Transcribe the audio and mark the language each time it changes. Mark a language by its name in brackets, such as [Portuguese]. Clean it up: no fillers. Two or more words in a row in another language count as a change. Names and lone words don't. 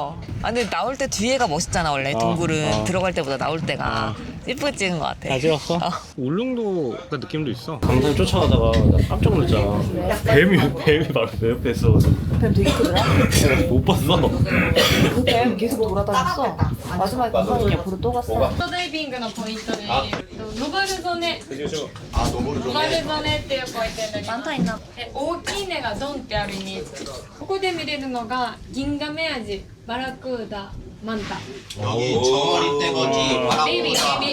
[Korean] 근데 나올 때 뒤에가 멋있잖아 원래 동굴은. 들어갈 때보다 나올 때가. 예쁘게 찍은 것 같아. 다 찍었어? 울릉도 그 느낌도 있어. 강산 쫓아가다가 나 깜짝 놀랐잖아. 뱀이 바로 내 옆에 있어. 뱀 되게 크더라. 못 봤어. 그 뱀 계속 돌아다녔어. 마지막에 강산이 옆으로 또 갔어. [Japanese] ダイビングのポイントで、ノバルゾネ、ノバルゾネっていうポイントになります。大きい根がドンってあるイメージ。ここで見れるのがギンガメアジ、バラクーダ、マンタ。 [Korean] 여기 저머리 떼거지 [English] baby, baby,